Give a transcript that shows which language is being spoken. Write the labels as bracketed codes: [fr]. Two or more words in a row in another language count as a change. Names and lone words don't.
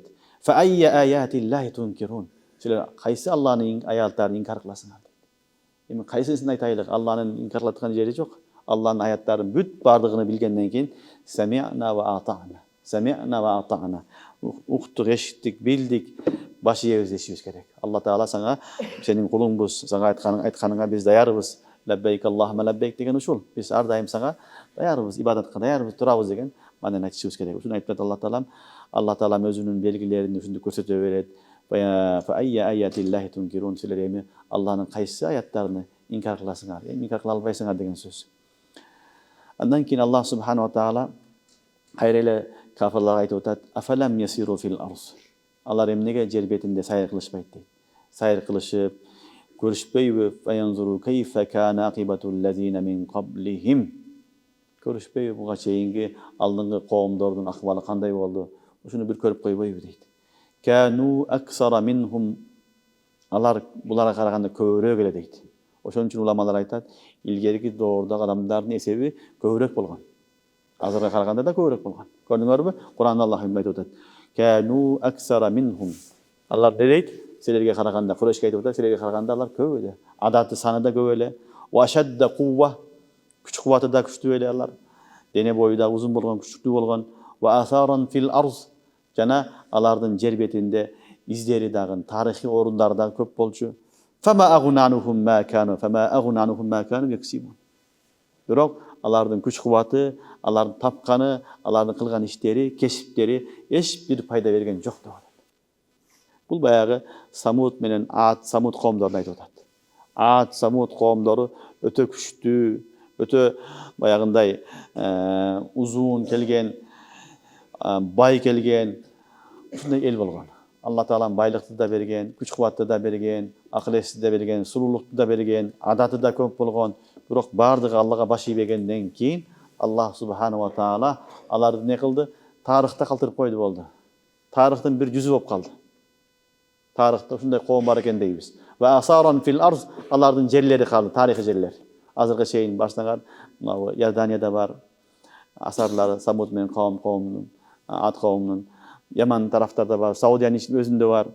[ar] فبأي آيات الله تنكرون. [ky] Силер кайсы Алланын аяттарын инкар кыласыңар? Эми кайсысын айтайлык? Алланын инкар кылаткан жери жок. Алланын аяттарын бүт бардыгын билгенден кийин [ar] سمعنا وأطعنا. سمعنا وأطعنا. [ky] Уктук, эшиттик, билдик, баш ийебиз дешибиз керек. Алла Таала сага сенин кулуңбуз, сага айтканыңа биз даярбыз. [ar] لبيك اللهم لبيك [ky] деген ушул. Биз ар дайым сага даярбыз, ибадатка даярбыз, турабыз деген манден айтышыбыз керек. Ушуну айтып Алла Таалам. Алла Таалам өзүнүн белгилерин ушунду көрсөтө берет. [ar] فبأي آيات الله تنكرون. [ky] Силер эми Алланын кайсы аяттарыны инкар кыласыңар? Эми инкар кыла албайсыңар деген сөз. Андан кийин [ar] الله سبحانه وتعالى [ky] кайра эле кафирларга айтып атат: [ar] "أفلم يسيروا في الأرض." [ky] Алар эмнеге жер бетинде сайыр кылышпайт дейт. Сайыр кылышып көрүшпөйбү? [ar] فينظروا كيف كان عاقبة الذين من قبلهم. [ky] Көрүшпөйбү буга чейинки алдыңкы коомдордун акыбалы кандай болду? Ушуну бир көрүп койбойбу дейт. [ar] كانوا أكثر منهم. [ky] Алар буларга караганда көбүрөөк эле дейт. Ошон үчүн уламалар айтат, илгерки доордогу адамдардын эсеби көбүрөөк болгон. Азырга караганда да көбүрөөк болгон. Көрдүңөрбү? Куранда Аллах айтып атат: [ar] "كانوا أكثر منهم." [ky] Алар не дейт? Силерге караганда, Курайшка айтып атат, силерге караганда алар көп эле. Адаты саны да көп эле. [ar] وأشد قوة. [ky] Күч кубаты да күчтүү эле алар. Дене бою да узун болгон, күчтүү болгон. [ar] وآثارا في الأرض. [ky] Жана алардын жер бетинде издери дагы, тарыхый орундары да көп болчу. [ar] فما أغنى عنهم ما كانوا يكسبون. [ky] Бирок алардын күч кубаты, алардын тапканы, алардын кылган иштери, кесиптери эч бир пайда берген жок деп атат. Бул баягы Самуд менен Самуд коомдорун айтып атат. Самуд коомдору өтө күчтүү, өтө баягындай узун келген, бай келген ушундай эл болгон. Алла Таалам байлыкты да берген, күч кубатты да берген, акыл эсти да берген, сулуулукту да берген, адаты да көп болгон. Бирок бардыгы Аллага баш ийбегенден кийин [ar] الله سبحانه وتعالى [ky] аларды не кылды? Тарыхта калтырып койду болду. Тарыхтын бир жүзү болуп калды. Тарыхта ушундай коом бар экен дейбиз. [ar] وآثارا في الأرض. [ky] Алардын жерлери калды, тарыхый жерлер. Азыркы чейин башлаган мына Иорданияда бар асарлары, Самуд менен коомунун, Ад коомунун, Яман тарафтарда бар, Саудиянын өзүндө бар.